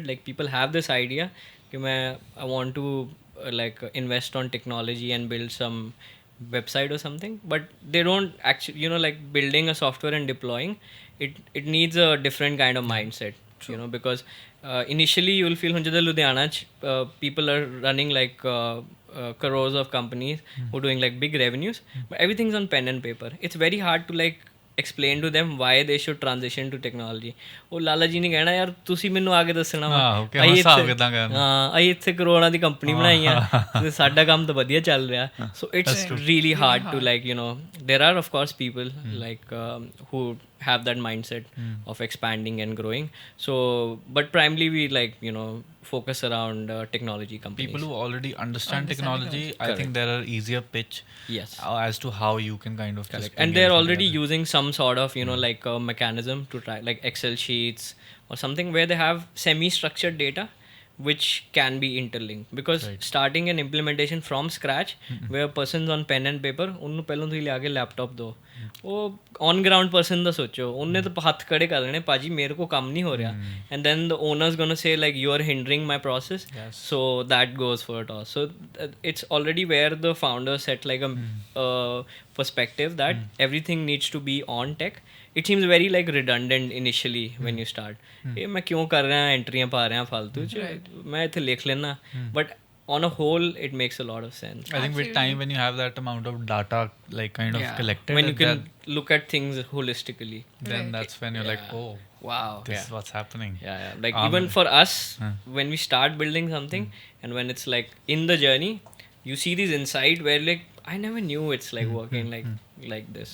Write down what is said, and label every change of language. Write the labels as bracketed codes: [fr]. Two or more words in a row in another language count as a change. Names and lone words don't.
[en] Like people have this idea that I want to invest on technology and build some website or something, but they don't actually like building a software and deploying it needs a different kind of mindset. Because initially you will feel Ludhiana people are running like crores of companies who are doing like big revenues, but everything's on pen and paper. It's very hard to like explain to them why they should transition to technology. [pa] ਉਹ ਲਾਲਾ ਜੀ ਨੇ ਕਹਿਣਾ ਯਾਰ ਤੁਸੀਂ ਮੈਨੂੰ ਆ ਕੇ ਦੱਸਣਾ ਵਾ ਅਸੀਂ ਇੱਥੇ ਕਰੋੜਾਂ ਦੀ ਕੰਪਨੀ ਬਣਾਈ ਆ ਤੇ ਸਾਡਾ ਕੰਮ ਤਾਂ ਵਧੀਆ ਚੱਲ ਰਿਹਾ. [en] So it's really hard to like there are of course people like who have that mindset of expanding and growing. So but primarily we like focus around technology companies. People who already understand technology, I think there are easier pitch as to how you can kind of just and they're already using some sort of like a mechanism to try like Excel sheets or something where they have semi-structured data which can be interlinked, because starting an implementation from scratch where a person's on pen and paper [pa] ਉਹਨੂੰ ਪਹਿਲਾਂ ਤੁਸੀਂ ਲਿਆ ਕੇ ਲੈਪਟਾਪ ਦਿਓ, ਉਹ [en] on ground person [pa] ਦਾ ਸੋਚੋ, ਉਹਨੇ ਤਾਂ ਹੱਥ ਖੜੇ ਕਰ ਲੈਣੇ ਭਾਜੀ ਮੇਰੇ ਕੋ ਕੰਮ ਨਹੀਂ ਹੋ ਰਿਹਾ, [en] and then the owner's gonna say like you are hindering my process. So that goes for a toss. So it's already where the founder set like a perspective that everything needs to be on tech. It seems very like redundant initially when you start. [hi] मैं क्यों कर रहा हूँ एंट्रियाँ पा रहे हैं फालतू मैं [pa] ਇੱਥੇ ਲਿਖ ਲੈਣਾ, [en] but on a whole it makes a lot of sense. I think with time when you have that amount of data like kind of collected, when you can look at things holistically, then that's when you're like, oh wow, this is what's happening. Like even for us when we start building something and when it's like in the journey you see these insight where like I never knew it's like working like this.